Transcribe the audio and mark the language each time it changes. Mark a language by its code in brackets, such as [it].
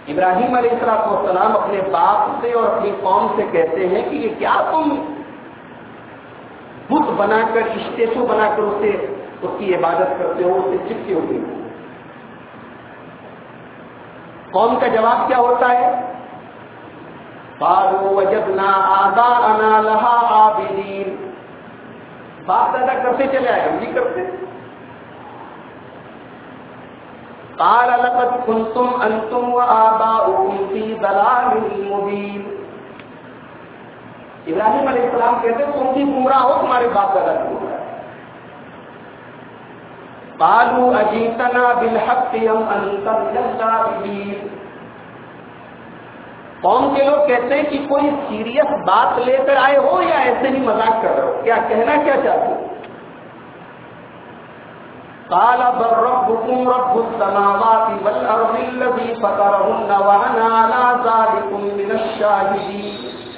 [ur] ابراہیم علیہ السلام اپنے باپ سے اور اپنی قوم سے کہتے ہیں کہ یہ کیا تم بت بنا کر اسٹیچو بنا کر اسے اس کی عبادت کرتے ہو, اسے چپکے ہوئے ہو. قوم کا جواب کیا ہوتا ہے؟ [ar] بارو وجدنا آبانا لہا عابدین. [ur] باپ دادا کرتے چلے آئے, ہم بھی کرتے. [ar] قال لقد كنتم انتم وآباؤكم في ضلال مبين. [ur] ابراہیم علیہ السلام کہتے ہیں تم بھی گمراہ ہو, تمہارے باپ دادا گمراہ. [ar] قالوا اجئتنا بالحق ام انت من الكاذبين. [ur] قوم کے لوگ کہتے ہیں کہ کوئی سیریس بات لے کر آئے ہو یا ایسے ہی مذاق کر رہے ہو, کیا کہنا کیا چاہتے ہو؟ [ar] قال بل ربكم رب السماوات والارض الذي فطرهن وانا على ذلك من الشاهدين.